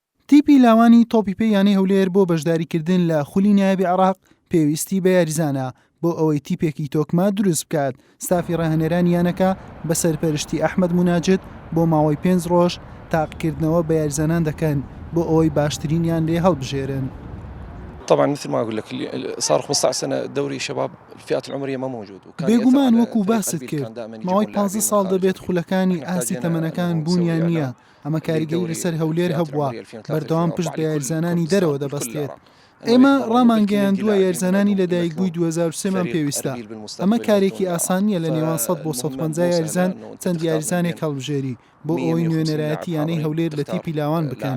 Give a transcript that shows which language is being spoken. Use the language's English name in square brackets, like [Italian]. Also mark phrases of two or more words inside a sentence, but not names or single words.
[Central Kurdish] تیپی لاوانی تۆپی پێیانەی هەولێر بۆ بەشداریکردن لە خولی نایەبی عێراق پێویستی بە یاریزانە بۆ ئەوەی تیپێکی تۆکمە دروست بکات. ستافی ڕاهێنەرانیانەکە بە سەرپەرشتی ئەحمەد موناجد بۆ ماوەی 5 ڕۆژ تاقیکردنەوە بە یاریزانان دەکەن بۆ ئەوەی باشترینیان لێ هەڵبژێرن. [Arabic] طبعا مثل ما اقول لك صار 15 سنه دوري شباب الفئات العمريه ما موجود [Central Kurdish] بێگومان وەکو باست کرد ماوەی 15 ساڵ دەبێت خولەکانی ئاسی تەمەنەکان بوونیان نییە. ئەمە کاریگەری لەسەر هەولێر هەبووە بەردەوام پشت بە یاریزانانی دەرەوە دەبەستێت. ئێمە ڕامانگەیاندووە یاریزانانی لەدایکبووی 2023مان پێویستە. ئەمە کارێکی ئاسان نییە لە نێوان 100 بۆ 150 یاریزان چەند یاریزانێک هەڵبژێری بۆ ئەوەی نوێنەرایەتی یانەی هەولێر لە تیپی لاوان بکەن.